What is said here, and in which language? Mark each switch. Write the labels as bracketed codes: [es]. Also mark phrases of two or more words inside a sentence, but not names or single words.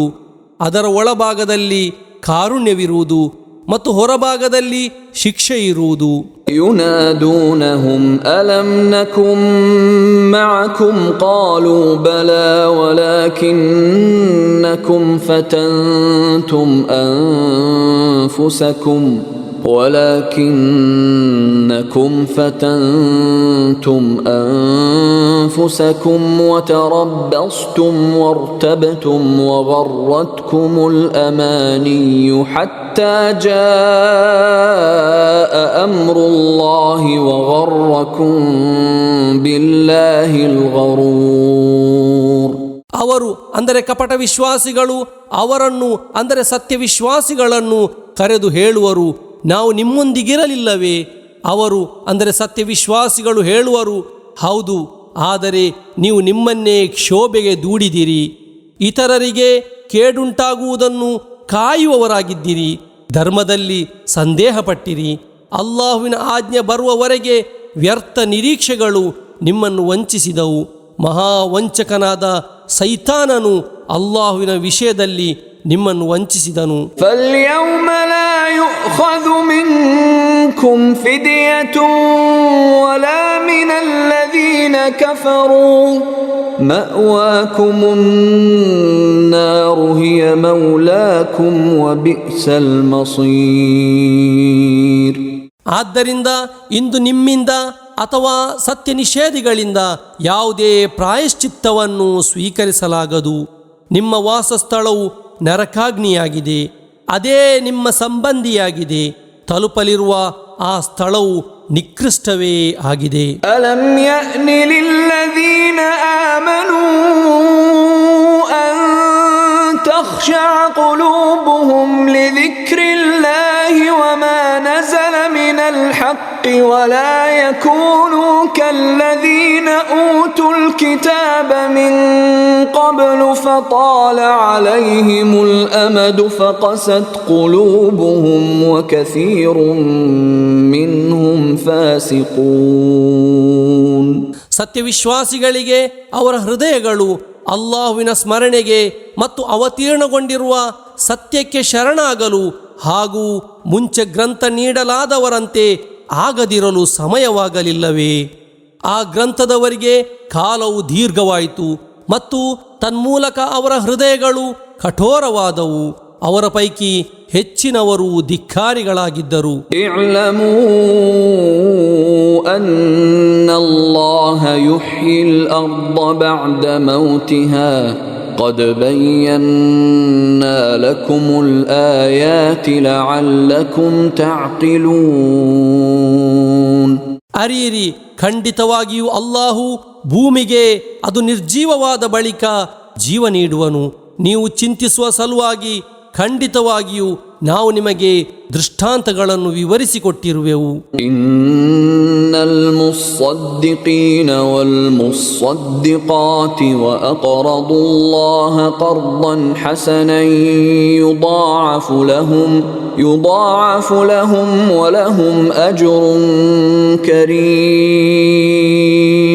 [kn] ಅದರ ಒಳಭಾಗದಲ್ಲಿ ಕಾರುಣ್ಯವಿರುವುದು ಮತ್ತು ಹೊರಭಾಗದಲ್ಲಿ ಶಿಕ್ಷೆ ಇರುವುದು. [ar] ينادونهم ألم نكن معكم قالوا بلى ولكنكم فتنتم أنفسكم وتربصتم وارتبتم وغرتكم الأماني حتى جاء أمر الله وغركم بالله الغرور. [kn] ಅವರು ಅಂದರೆ ಕಪಟ ವಿಶ್ವಾಸಿಗಳು ಅವರನ್ನು ಅಂದರೆ ಸತ್ಯವಿಶ್ವಾಸಿಗಳನ್ನು ಕರೆದು ಹೇಳುವರು, ನಾವು ನಿಮ್ಮೊಂದಿಗಿರಲಿಲ್ಲವೇ? ಅವರು ಅಂದರೆ ಸತ್ಯವಿಶ್ವಾಸಿಗಳು ಹೇಳುವರು, ಹೌದು, ಆದರೆ ನೀವು ನಿಮ್ಮನ್ನೇ ಕ್ಷೋಭೆಗೆ ದೂಡಿದಿರಿ. ಇತರರಿಗೆ ಕೇಡುಂಟಾಗುವುದನ್ನು ಕಾಯುವವರಾಗಿದ್ದಿರಿ. ಧರ್ಮದಲ್ಲಿ ಸಂದೇಹಪಟ್ಟಿರಿ. ಅಲ್ಲಾಹುವಿನ ಆಜ್ಞೆ ಬರುವವರೆಗೆ ವ್ಯರ್ಥ ನಿರೀಕ್ಷೆಗಳು ನಿಮ್ಮನ್ನು ವಂಚಿಸಿದವು. ಮಹಾವಂಚಕನಾದ ಸೈತಾನನು ಅಲ್ಲಾಹುವಿನ ವಿಷಯದಲ್ಲಿ ನಿಮ್ಮನ್ನು ವಂಚಿಸಿದನು. [ar] فَالْيَوْمَ لَا يُؤْخَذُ مِنكُمْ فِدْيَةٌ وَلَا مِنَ الَّذِينَ كَفَرُوا مَأْوَاكُمُ النَّارُ هِيَ مَوْلَاكُمْ وَبِئْسَ الْمَصِيرُ. [kn] ಆದ್ದರಿಂದ ಇಂದು ನಿಮ್ಮಿಂದ ಅಥವಾ ಸತ್ಯ ನಿಷೇಧಿಗಳಿಂದ ಯಾವುದೇ ಪ್ರಾಯಶ್ಚಿತ್ತವನ್ನು ಸ್ವೀಕರಿಸಲಾಗದು. ನಿಮ್ಮ ವಾಸಸ್ಥಳವು ನರಕಾಗ್ನಿಯಾಗಿದೆ, ಅದೇ ನಿಮ್ಮ ಸಂಬಂಧಿಯಾಗಿದೆ. ತಲುಪಲಿರುವ ಆ ಸ್ಥಳವು ನಿಕೃಷ್ಟವೇ ಆಗಿದೆ. [ar] ألم يأن للذين آمنوا أن تخشع قلوبهم لذكر الله وما نزل من الحق ولا يكونوا كالذين أوتوا الكتاب من قبل فطال عليهم الأمد فقست قلوبهم وكثير منهم فاسقون. [kn] ಸತ್ಯವಿಶ್ವಾಸಿಗಳಿಗೆ ಅವರ ಹೃದಯಗಳು ಅಲ್ಲಾಹುವಿನ ಸ್ಮರಣೆಗೆ ಮತ್ತು ಅವತೀರ್ಣಗೊಂಡಿರುವ ಸತ್ಯಕ್ಕೆ ಶರಣಾಗಲು ಹಾಗೂ ಮುಂಚೆ ಗ್ರಂಥ ನೀಡಲಾದವರಂತೆ ಆಗದಿರಲು ಸಮಯವಾಗಲಿಲ್ಲವೇ? ಆ ಗ್ರಂಥದವರಿಗೆ ಕಾಲವು ದೀರ್ಘವಾಯಿತು ಮತ್ತು ತನ್ಮೂಲಕ ಅವರ ಹೃದಯಗಳು ಕಠೋರವಾದವು. ಅವರ ಪೈಕಿ ಹೆಚ್ಚಿನವರು ಧಿಕ್ಕಾರಿಗಳಾಗಿದ್ದರು. [ar] اعلموا أن الله يحيي الأرض بعد موتها قد بينا لكم الآيات لعلكم تعقلون. [kn] ಅರಿಯಿರಿ, ಖಂಡಿತವಾಗಿಯೂ ಅಲ್ಲಾಹು ಭೂಮಿಗೆ ಅದು ನಿರ್ಜೀವವಾದ ಬಳಿಕ ಜೀವ ನೀಡುವನು. ನೀವು ಚಿಂತಿಸುವ ಸಲುವಾಗಿ ಖಂಡಿತವಾಗಿಯೂ ನಾವು ನಿಮಗೆ ದೃಷ್ಟಾಂತಗಳನ್ನು ವಿವರಿಸಿಕೊಟ್ಟಿರುವೆವು. [ar] إن المصدقين والمصدقات وأقرضوا الله قرضا حسنا يضاعف لهم ولهم أجر كريم.